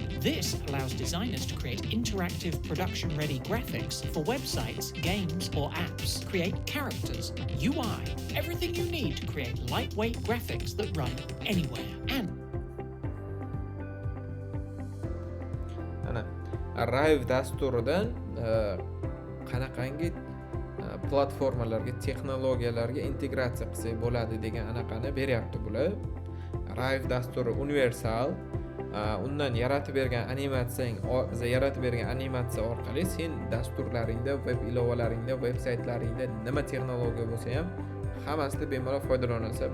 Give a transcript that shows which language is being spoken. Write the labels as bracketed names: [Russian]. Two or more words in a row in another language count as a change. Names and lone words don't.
[English] This allows designers to create interactive production-ready graphics for websites, games, or apps. Create characters, UI, everything you need to create lightweight graphics that run anywhere. And [Uzbek] Rive dasturidan qanaqangi platformalarga, texnologiyalarga integratsiya qilsak bo'ladi degan anaqani beryapti bular. Rive dasturi universal. Undan yaratib bergan animatsiya orqali sen dasturlaringda, web ilovalaringda, veb-saytlaringda nima texnologiya bo'lsa ham hammasida bemalol foydalanasan.